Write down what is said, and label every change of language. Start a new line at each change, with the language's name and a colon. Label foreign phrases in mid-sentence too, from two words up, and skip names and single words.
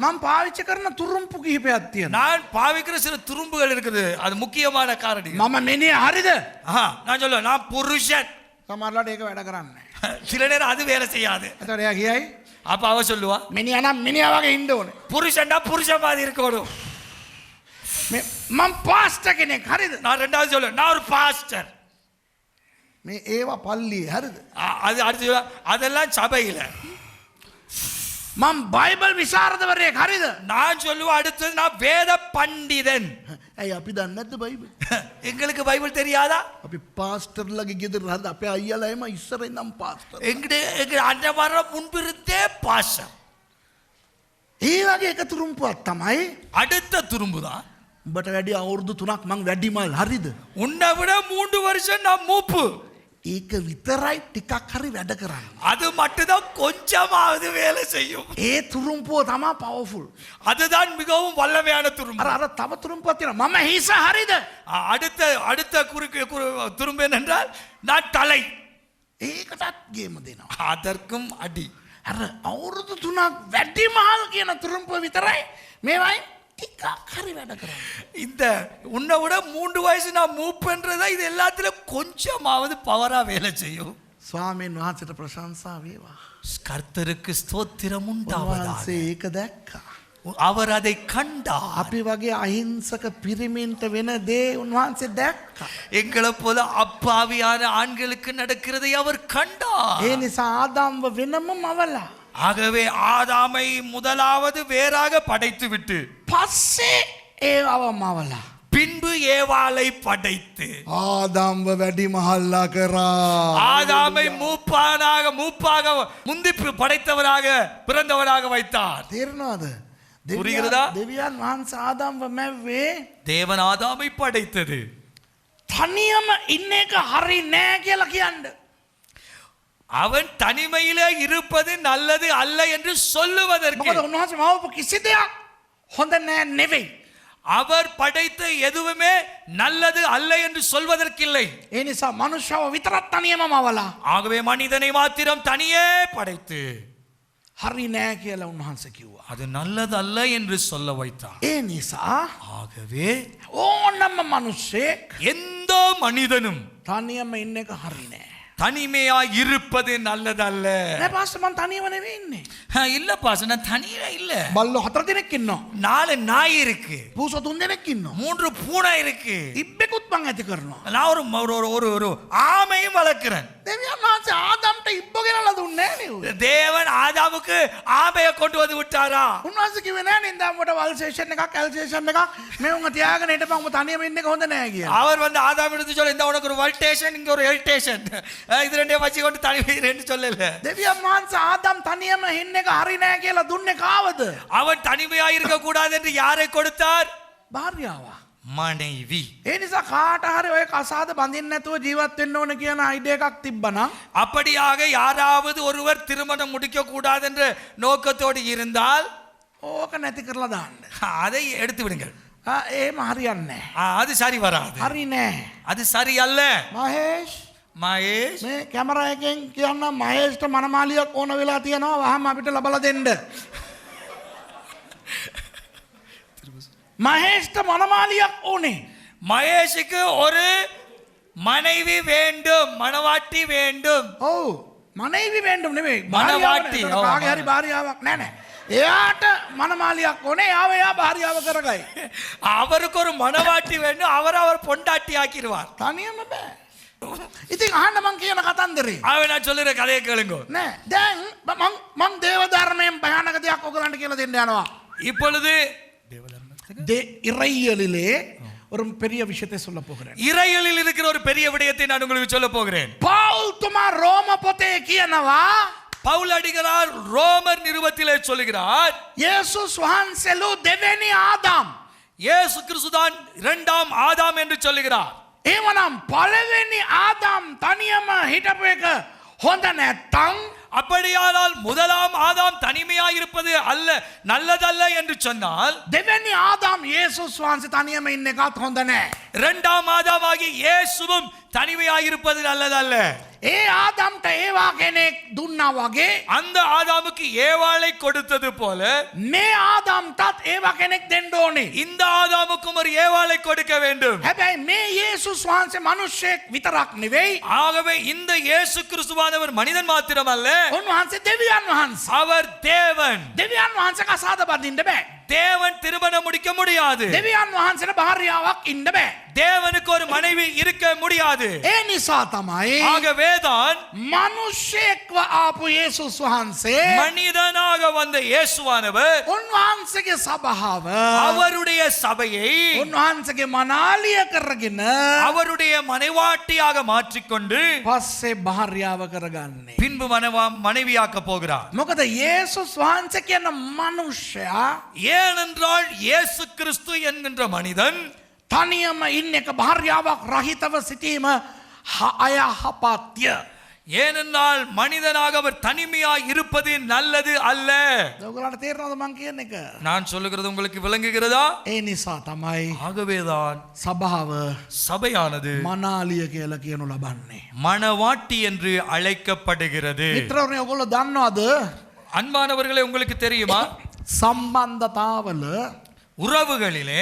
Sinhala: මම පාවිච්චි කරන තුරුම්පු කිහිපයක් තියෙනවා.
Tamil: நான் பாவிக்கிற சில துரும்புகள் இருக்குது அது முக்கியமான காரணி
Sinhala: මම මිනිහ හරිද?
Tamil: நான் சொல்லுவேன் நான் புருஷன்
Sinhala: සමහරවිට ඒක වැඩ කරන්නේ නැහැ.
Tamil: சில நேரம் அது வேலை செய்யாது
Sinhala: එතකොට එයා කියයි
Tamil: அப்ப அவ சொல்லுவா
Sinhala: මිනිහා නම් මිනිහා වගේ ඉන්න ඕනේ.
Tamil: புருஷன்டா புருஷன் மாதிரி இருக்கணும்
Sinhala: මම පාස්ටර් කෙනෙක් හරිද?
Tamil: நான் ரெண்டாவது சொல்லுவேன் நான் ஒரு பாஸ்டர்
Sinhala: මේ ඒවා පල්ලියේ හරිද?
Tamil: அது அடுத்து சொல்லுவா, அதெல்லாம் சபையில
Sinhala: මම බයිබල් විශාරදවරයෙක් හරිද?
Tamil: நான் சொல்லுவேன் அடுத்தது நான் வேத பண்டிதன்
Sinhala: ඇයි අපි දන්නේ නැද්ද බයිබල්?
Tamil: எங்களுக்கு பைபிள் தெரியாதா
Sinhala: අපි පාස්ටර්ලගේ ගෙදර හරිද? අපේ අයියලා එම ඉස්සර ඉඳන් පාස්ටර්.
Tamil: எங்க அண்ணன் வர முன்பிருந்தே பாசம்
Sinhala: ඒ වගේ එක තුරුම්පුවක් තමයි
Tamil: அடுத்த துரும்பு தான்
Sinhala: උඹට වැඩි අවුරුදු 3ක් මං වැඩිමල් හරිද?
Tamil: உன்னை விட 3 வருஷம் நான் மூப்பு
Sinhala: ඒක විතරයි ටිකක් හරි වැඩ කරන්නේ.
Tamil: அது மட்டும்தான் கொஞ்சமாவது வேலை செய்யும்
Sinhala: ඒ තුරුම්පුව තමයි පවර්ෆුල්.
Tamil: அதுதான் மிகவும் வல்லமையான துரும்பு
Sinhala: අර තව තුරුම්පුවක් තියෙනවා. මම හිස හරිද?
Tamil: அடுத்த அடுத்த துரும்பு என்னென்றால் நான் தலை
Sinhala: ඒකටත් ගේම දෙනවා.
Tamil: அதற்கும் அடி
Sinhala: අර අවුරුදු 3ක් වැඩිමහල් කියන තුරුම්පුව විතරයි මේවයි ටිකක් හරි වැඩ කරන්නේ.
Tamil: இந்த உன்னை விட 3 வயசு நான் மூப்புன்றதா இது எல்லாத்திலும் கொஞ்சமாவது பவரா வேலை செய்யும்
Sinhala: ස්වාමීන් වහන්සේට ප්‍රශංසා වේවා.
Tamil: கர்த்தருக்கு ஸ்தோத்திரம் உண்டாவதாக
Sinhala: උන්වහන්සේ ඒක දැක්කා.
Tamil: அவர் அதை கண்டார்
Sinhala: අපි වගේ අහිංසක පිරිමින්ට වෙන දේ උන්වහන්සේ දැක්කා.
Tamil: எங்களை போல அப்பாவியான ஆண்களுக்கு நடக்கிறதை அவர் கண்டார்
Sinhala: ඒ නිසා ආදාම්ව වෙනම මවලා
Tamil: ஆகவே ஆதாமை முதலாவது வேறாக படைத்து விட்டு
Sinhala: පස්සේ ඒවව මවලා
Tamil: பின்பு ஏவாளை படைத்து
Sinhala: ආදාම්ව වැඩිමහල්ලා කරා.
Tamil: ஆதாமை மூப்பாக முந்தி படைத்தவராக பிறந்தவராக வைத்தார்
Sinhala: තේරෙනවද?
Tamil: புரிகிறதா?
Sinhala: දෙවියන් වහන්සේ ආදාම්ව මැව්වේ
Tamil: தேவன் ஆதாமை படைத்தது
Sinhala: තනියම ඉන්න එක හරි නෑ කියලා කියන්න.
Tamil: அவன் தனிமையிலே இருப்பது நல்லது அல்ல என்று சொல்லுவதற்கு
Sinhala: මොකද උන්වහන්සේ මවපු කිසි දෙයක් හොඳ නෑ නෙවෙයි.
Tamil: அவர் படைத்த எதுவுமே நல்லது அல்ல என்று சொல்வதற்கில்லை
Sinhala: ඒ නිසා මනුෂ්‍යව විතරක් තනියම මවලා
Tamil: ஆகவே மனிதனை மாத்திரம் தனியே படைத்து
Sinhala: හරි නෑ කියලා උන්වහන්සේ කිව්වා.
Tamil: அது நல்லது அல்ல என்று சொல்ல வைத்தார்
Sinhala: ඒ නිසා
Tamil: ஆகவே
Sinhala: ඕනම මිනිස්සෙක්
Tamil: எந்த மனிதனும்
Sinhala: තනියම ඉන්න එක හරි නෑ.
Tamil: தனிமையா இருப்பது நல்லதல்ல
Sinhala: නෑ පාස්ටර් මං තනියම නෙවෙයි ඉන්නේ.
Tamil: இல்ல பாஸ் நான் தனியா இல்ல
Sinhala: බල්ලෝ 4 දෙනෙක් ඉන්නවා.
Tamil: 4 நாய் இருக்கு
Sinhala: පූසෝ 3 දෙනෙක් ඉන්නවා.
Tamil: 3 பூனை இருக்கு
Sinhala: ඉබ්බෙකුත් මං ඇති කරනවා.
Tamil: நான் ஒரு ஆமையும் வளர்க்கிறேன்
Sinhala: දෙවියන් වහන්සේ ආදම්ට ඉබ්බ ගෙනලා දුන්නේ නෑ නේ.
Tamil: தேவன் ஆதாமுக்கு ஆமையை கொண்டு வந்து விட்டாரா
Sinhala: උන්වහන්සේ කිව්වේ නෑ නේ ඉඳන් උඹට වල් ස්ටේෂන් එකක් ඇල් ස්ටේෂන් එකක් මේ උඹ තියාගෙන හිටපන් උඹ තනියම ඉන්න එක හොඳ නෑ කියලා.
Tamil: அவர் வந்து ஆதாம் எடுத்து சொல்ல இந்த உனக்கு ஒரு வல்டேஷன் இங்க ஒரு எல்டேஷன் இது ரெண்டையும் வச்சு கொண்டு தனிமை ரெண்டு சொல்லல
Sinhala: දෙවියන් වහන්සේ ආදම් තනියම ඉන්න එක හරි නෑ කියලා දුන්නේ කාවද?
Tamil: அவன் தனிமையா இருக்க கூடாது என்று யாரை கொடுத்தார்
Sinhala: භාර්යාව.
Tamil: மனைவி
Sinhala: ඒ නිසා කාට හරි ඔය කසාද බඳින්න නැතුව ජීවත් වෙන්න ඕන කියන අයිඩියා එකක් තිබ්බනම්
Tamil: அப்படியாக யாராவது ஒருவர் திருமணம் முடிக்க கூடாது என்ற நோக்கத்தோடு இருந்தால்
Sinhala: ඕක නැති කරලා දාන්න.
Tamil: அதை எடுத்து விடுங்கள்
Sinhala: එහෙම හරියන්නේ නෑ.
Tamil: அது சரி வராது
Sinhala: හරි නෑ.
Tamil: அது சரி அல்ல
Sinhala: මහේෂ්
Tamil: மகேஷ்
Sinhala: මේ කැමරා එකෙන් කියන්න මහේෂ්ට මනමාලියක් ඕන වෙලා තියෙනවා වහම අපිට ලබලා දෙන්න. මහේෂ්ට මනමාලියක් ඕනේ.
Tamil: மகேஷுக்கு ஒரு மனைவி வேண்டும் மணவாட்டி வேண்டும்
Sinhala: ඔව්
Tamil: மனைவி வேண்டும்
Sinhala: නෙවෙයි. මනවාටි. ඔව්. කාගේ හරි භාර්යාවක් නෑ නෑ. එයාට මනමාලියක් ඕනේ. යාව එයා භාර්යාව කරගයි.
Tamil: அவருக்கு ஒரு மணவாட்டி வேண்டும் அவர் பொண்டாட்டி ஆக்கிடுவார்
Sinhala: තනියම බෑ. ඉතින් අහන්න මං කියන කතන්දරේ.
Tamil: அவன் நான் சொல்லுற கதையை கேளுங்க
Sinhala: නෑ දැන් මං දේව ධර්මයෙන් භයානක දෙයක් ඔයගලන්ට කියලා දෙන්න යනවා.
Tamil: இப்பொழுது இறையியலிலே ஒரு பெரிய விஷயத்தை சொல்ல போகிறேன். இறையியலில் இருக்கிற ஒரு பெரிய விடயத்தை நான் உங்களுக்கு சொல்ல போகிறேன்.
Sinhala: පාවුල් තුමා රෝම පොතේ කියනවා
Tamil: பவுல் அடிகளார் ரோமர் நிருபத்திலே சொல்லுகிறார்
Sinhala: යේසුස් වහන්සේලු දෙවෙනි ආදාම්.
Tamil: இயேசு கிறிஸ்துதான் இரண்டாம் ஆதாம் என்று சொல்லுகிறார்.
Sinhala: එවනම් පළවෙනි ආදාම් තනියම හිටපු එක හොඳ නැත්තම්
Tamil: அப்படியானால் முதலாம் ஆதாம் தனிமையாக இருப்பது அல்ல நல்லதல்ல என்று சொன்னால்
Sinhala: දෙවෙනි ආදාම් යේසුස් වහන්සේ තනියම ඉන්න එකත් හොඳ නැහැ.
Tamil: இரண்டாம் ஆதாமாகிய இயேசுவும் தனிமையாக இருப்பது நல்லதல்ல.
Sinhala: ඒ ආදම්ට ඒවා කෙනෙක් දුන්නා වගේ
Tamil: அந்த ஆதாமுக்கு ஏவாளை கொடுத்தது போல
Sinhala: මේ ආදම්ටත් ඒවා කෙනෙක් දෙන්න ඕනේ.
Tamil: இந்த ஆதாமுக்கும் ஒரு ஏவாளை கொடுக்க வேண்டும்.
Sinhala: හැබැයි මේ යේසුස් වහන්සේ මිනිස්සෙක් විතරක් නෙවෙයි.
Tamil: ஆகவே இந்த இயேசு கிறிஸ்துவானவர் மனிதன் மாத்திரமல்ல,
Sinhala: උන්වහන්සේ දෙවියන් වහන්සේ.
Tamil: அவர் தேவன்.
Sinhala: දෙවියන් වහන්සේ කසාද බඳින්න බෑ.
Tamil: தேவன் திருமணம் முடிக்க முடியாது.
Sinhala: දෙවියන් වහන්සේට භාර්යාවක් ඉන්න බෑ.
Tamil: தேவனுக்கு ஒரு மனைவி இருக்க முடியாது.
Sinhala: ඒ නිසා තමයි
Tamil: ஆகவேதான்
Sinhala: මිනිස්සෙක්ව ආපු යේසුස් වහන්සේ
Tamil: மனிதனாக வந்த இயேசுவானவர்
Sinhala: උන්වහන්සේගේ සභාව
Tamil: அவருடைய சபையை
Sinhala: උන්වහන්සේගේ මනාලිය කරගෙන
Tamil: அவருடைய மனைவாட்டியாக மாற்றிக்கொண்டு
Sinhala: පස්සේ භාර්යාව කරගන්නේ.
Tamil: பின்பு மனைவியாக்க போகிறார்.
Sinhala: මොකද යේසුස් වහන්සේ කියන මිනිසයා
Tamil: ஏனென்றால் இயேசு கிறிஸ்து என்கின்ற மனிதன்
Sinhala: තනියම ඉන්න එක භාර්යාවක් රහිතව සිටීම අයහපත්ය.
Tamil: ஏனென்றால் மனிதனாக அவர் தனிமையாய் இருப்பது நல்லது அல்ல.
Sinhala: ඔයගොල්ලන්ට තේරෙනවද මං කියන එක?
Tamil: நான் சொல்லுகிறது உங்களுக்கு விளங்குகிறதா?
Sinhala: ඒ නිසා තමයි
Tamil: ஆகவேதான்
Sinhala: සභාව
Tamil: சபையானது
Sinhala: මනාලිය කියලා කියනු ලබන්නේ.
Tamil: மணவாட்டி என்று அழைக்கப்படுகிறது.
Sinhala: මිත්‍රවරුනි ඔයගොල්ලෝ දන්නවද?
Tamil: அன்பானவர்களே, உங்களுக்கு தெரியுமா,
Sinhala: සම්බන්ධතාවල
Tamil: உறவுகளிலே